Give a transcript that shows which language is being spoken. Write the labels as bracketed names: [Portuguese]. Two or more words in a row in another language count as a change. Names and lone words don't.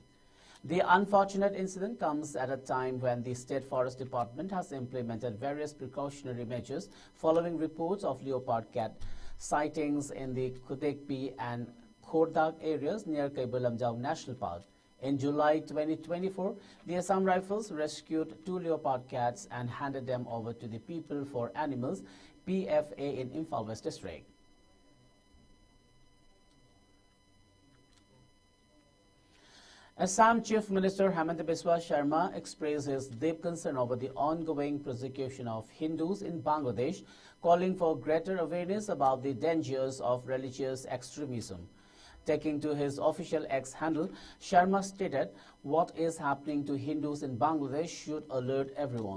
[English] The unfortunate incident comes at a time when the State Forest Department has implemented various precautionary measures following reports of leopard cat sightings in the Khudekpi and Khordak areas near Kaibulamjau National Park. In July 2024, the Assam Rifles rescued 2 leopard cats and handed them over to the People for Animals PFA in Imphal West District. Assam Chief Minister Hemant Biswa Sharma expressed his deep concern over the ongoing persecution of Hindus in Bangladesh, calling for greater awareness about the dangers of religious extremism. Taking to his official X handle, Sharma stated, "What is happening to Hindus in Bangladesh should alert everyone.